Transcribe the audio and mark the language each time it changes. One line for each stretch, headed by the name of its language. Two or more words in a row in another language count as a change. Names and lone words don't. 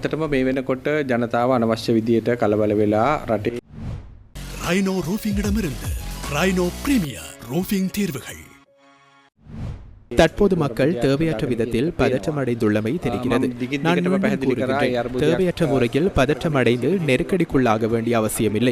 Sinhala: ඇත්තටම මේ වෙනකොට ජනතාව අනවශ්‍ය විදියට කලබල වෙලා රටේ
Tamil: ரைனோ ரூஃபிங்கிடமிருந்து ரைனோ பிரீமியர் ரூஃபிங் தீர்வுகள். தற்போது மக்கள் தேவையற்ற விதத்தில் பதற்றமடைந்துள்ளமை தெரிகிறது. நான் மீண்டும் கூறுகின்றேன், தேவையற்ற முறையில் பதற்றமடைந்து நெருக்கடிக்குள்ளாக வேண்டிய அவசியமில்லை.